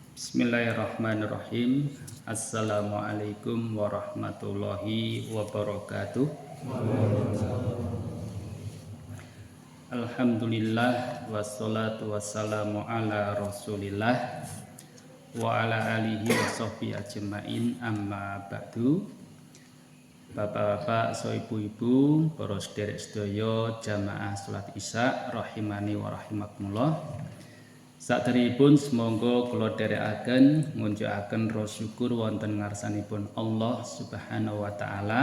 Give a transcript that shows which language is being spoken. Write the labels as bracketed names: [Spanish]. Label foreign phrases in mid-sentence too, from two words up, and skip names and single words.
[Arabic] بسم الله الرحمن الرحيم. السلام عليكم ورحمة الله وبركاته. الحمد لله والصلاة والسلام على رسول الله وعلى آله وصحبه أجمعين، أما بعد. [Javanese] Bapak-bapak, so ibu-ibu, para sederek sedaya jamaah salat Isya [Arabic] رحمني ورحمكم الله. [Javanese] Saderipun semonggo kula dherekaken ngunjukaken rasa syukur wonten ngarsanipun Allah [Arabic] سبحانه وتعالى.